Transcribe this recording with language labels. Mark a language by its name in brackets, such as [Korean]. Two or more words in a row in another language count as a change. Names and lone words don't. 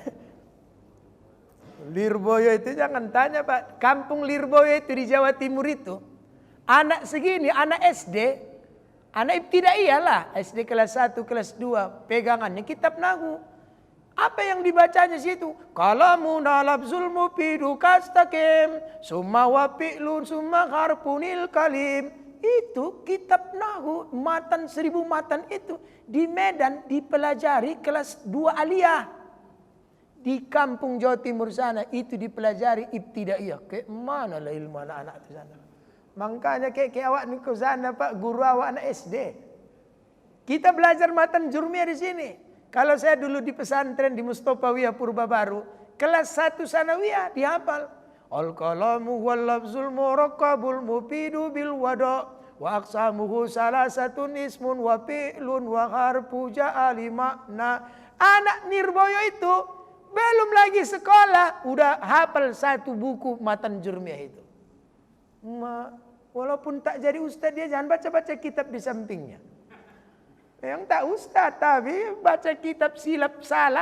[Indonesian] Lirboyo itu jangan tanya Pak. Kampung Lirboyo itu di Jawa Timur itu. Anak segini, anak SD. Anak ibtidaiyah lah. SD kelas 1, kelas 2. Pegangannya kitab Nahwu. Apa yang dibacanya situ? [Arabic] كلامنا لفظ مفيد كاستقم. ثم وفعل ثم حرف الكلم. [Indonesian] Itu kitab Nahwu. Matan 1000 matan itu. Di Medan dipelajari kelas 2 aliyah. Di kampung Jawa Timur sana itu dipelajari ibtidaiyah. Kayak mana lah ilmu anak-anak itu sana. Makanya kayak awak ni ke sana Pak, guru awak anak SD. Kita belajar matan jurmiyah di sini. Kalau saya dulu di pesantren di Mustofawiyah Purba Baru, kelas 1 sanawiyah dihafal. [Arabic] الكلام واللفظ المركب المفيد بالوضع وأقسامه ثلاثة اسم وفعل وحرف جاء لمعنى. [Indonesian] Anak Nirboyo itu belum lagi sekolah, udah hafal 1 buku matan jurmiyah itu. Walaupun tak jadi ustaz, dia jangan baca-baca kitab di sampingnya. Yang tak ustaz, tapi baca kitab silap salah.